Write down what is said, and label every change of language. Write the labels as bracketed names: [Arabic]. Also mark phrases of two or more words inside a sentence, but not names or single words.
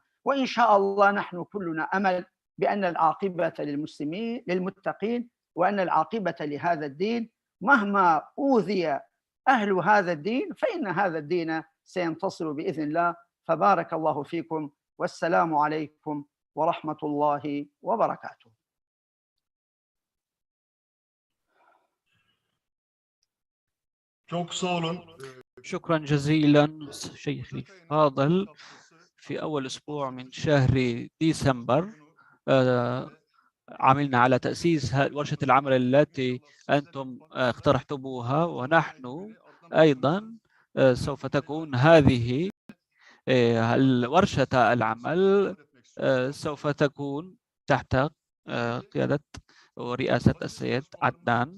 [Arabic] وإن شاء الله نحن كلنا أمل بأن العاقبة للمسلمين للمتقين، وأن العاقبة لهذا الدين مهما أوذي أهل هذا الدين فإن هذا الدين سينتصر بإذن الله. فبارك الله فيكم، والسلام عليكم ورحمة الله وبركاته. [Turkish] Çok sağ olun. [Arabic] شكرا جزيلا شيخي الفاضل. في أول أسبوع من شهر ديسمبر عملنا على تأسيس ورشة العمل التي أنتم اقترحتموها، ونحن أيضا سوف تكون هذه ورشة العمل سوف تكون تحت قيادة ورئاسة السيد عدنان.